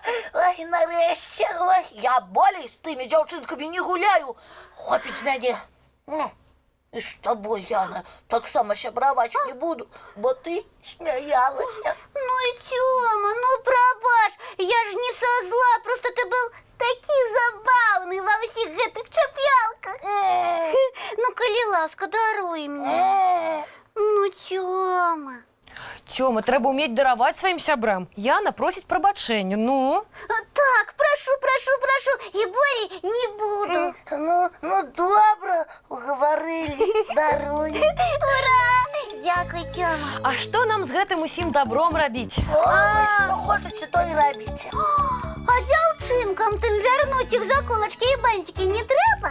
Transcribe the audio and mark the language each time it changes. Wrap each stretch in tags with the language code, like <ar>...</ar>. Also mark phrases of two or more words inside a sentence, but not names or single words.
<be>Ой, нарэшце, ой, я болей з тымі дзяўчынкамі не гуляю. Хопіць мяне. І з табой, Яна, таксама сябраваць не буду, бо ты смяялася. Ну и Тёма, ну прабач, я ж</be> <ru>не со зла, просто ты был</ru> <be>такі забаўны во ўсіх гэтых чаплялках. Ну, калі ласка, даруй мне. Ну, Тёма. Тёма, трэба ўмець дараваць сваім сябрам. Яна просіць прабачэння, ну? Так, прошу, и болей не буду. Ну, добра, угаварылі, даруй. Ура! Дякуй, Тёма. А што нам з гэтым усім добром рабіць? Ой, што хочаце, то і рабіце. А дзяўчынкам тым вярнуць іх заколачкі і бантики не трэба?</be>